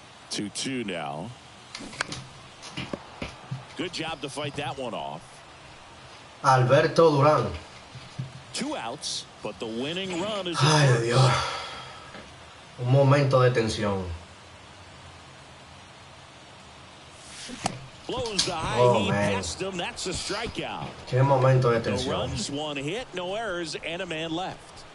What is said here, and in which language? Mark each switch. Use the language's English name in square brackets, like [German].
[English] Two now. Good job to fight that one off. Alberto Durán. 2 outs, but the winning run is. [Spanish] Ay, Dios. Un momento de tensión. [English] Blows the high heat past him. That's a strikeout. [Spanish] Qué momento de [English] No [Spanish] tensión. [English] runs, one hit, no errors, and a man left.